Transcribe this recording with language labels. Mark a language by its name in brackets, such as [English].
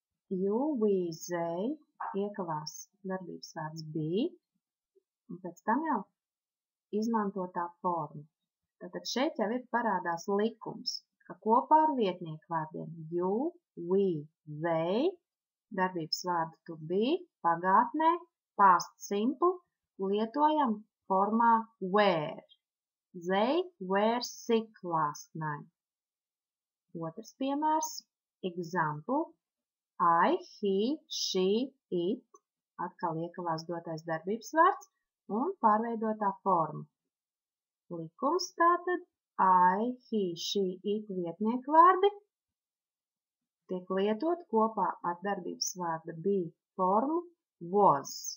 [English] You, we, they [Latvian] iekavās darbības vārds be, un pēc tam jau izmantotā forma. Tātad šeit jau ir parādās likums, ka kopā ar vietnieku vārdiem [English] you, we, they, [Latvian] darbības vārdu to be, pagātnē, past simple, lietojam formā were. [English] They were sick last night. [Latvian] Otrs piemērs. Example. [English] I, he, she, it, [Latvian] atkal iekavās dotais darbības vārds un pārveidotā forma. Likums tātad [English] I, he, she, it [Latvian] vietnieku vārdi tiek lietot kopā ar darbības vārda be formu was.